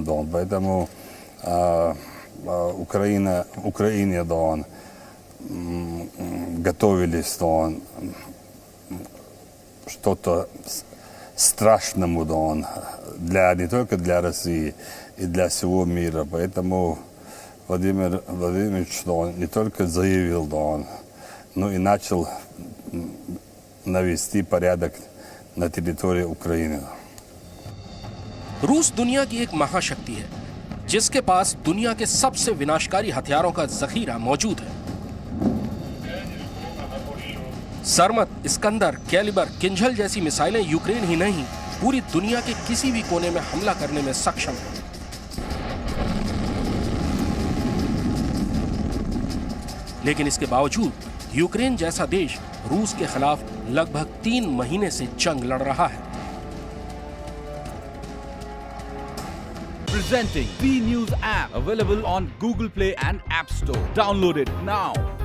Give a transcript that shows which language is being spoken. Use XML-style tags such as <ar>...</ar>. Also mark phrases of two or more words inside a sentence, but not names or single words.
<ru>Поэтому Украине готовились что-то страшному не только для России и для всего мира. Поэтому Владимир Владимирович не только заявил, но и начал навести порядок на территории Украины.</ru> <hi>रूस दुनिया की एक महाशक्ति है जिसके पास दुनिया के सबसे विनाशकारी हथियारों का जखीरा मौजूद है। सरमत, इस्कंदर, कैलिबर, किंझल जैसी मिसाइलें यूक्रेन ही नहीं पूरी दुनिया के किसी भी कोने में हमला करने में सक्षम है। लेकिन इसके बावजूद यूक्रेन जैसा देश रूस के खिलाफ लगभग 3 महीने से जंग लड़ रहा है।</hi> <en>Presenting B News app, available on Google Play and App Store. Download it now.</en>